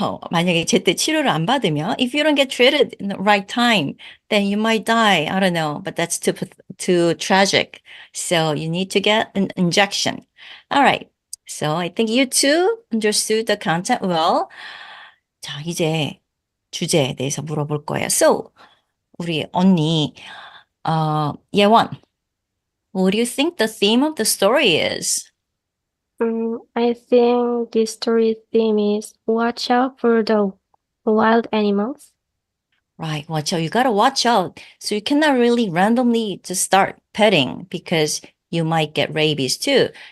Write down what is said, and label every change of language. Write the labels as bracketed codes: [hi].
[ko] 만약에 제때 치료를 안 받으면, [en] if you don't get treated in the right time, then you might die. I don't know, but that's too tragic. So you need to get an injection. All right. So I think you two understood the content well. [ko] 자, 이제 주제에 대해서 물어볼 거예요. [en] So, [ko] 우리 언니, [en] 예원, what do you think the theme of the story is? I think this story theme is watch out for the wild animals. Right, watch out. You gotta watch out. So you cannot really randomly just start petting because you might get rabies too.